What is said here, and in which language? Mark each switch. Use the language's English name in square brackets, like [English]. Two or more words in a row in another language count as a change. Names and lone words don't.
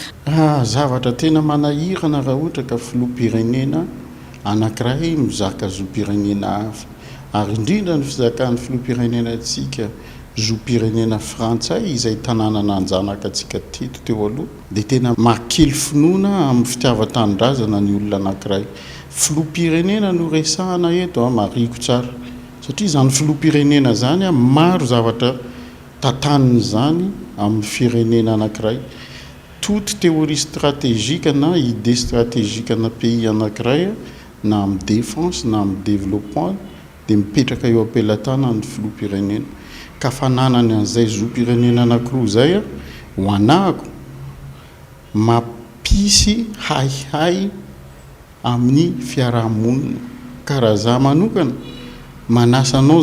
[Malagasy] Zavatra tena manahirana raha ohatra ka filoham-pirenena anankiray mizaka zo-pirenena hafa ary indrindra ny fizakan'ny filoham-pirenena antsika zo-pirenena frantsay izay tanàna nanjanaka antsika teto teo aloha dia tena mahakely finoana amin'ny fitiavan-tanindrazana ny olona anankiray. Filoham-pirenena no resahana eto mariko tsara satria izany filoham-pirenena zany maro zavatra tantaniny zany amin'ny firenena anankiray. [French] Toute théorie stratégique [Malagasy] na [French] idée stratégique [Malagasy] na pays anankiray na amin'ny défense na amin'ny développement dia mipetraka eo am-pelatana ny filoham-pirenena. Ka fananany an'izay zo-pirenena anankiroa zay ho anahako mampisy haihay amin'ny fiarahamonina karaha za manokana manasanao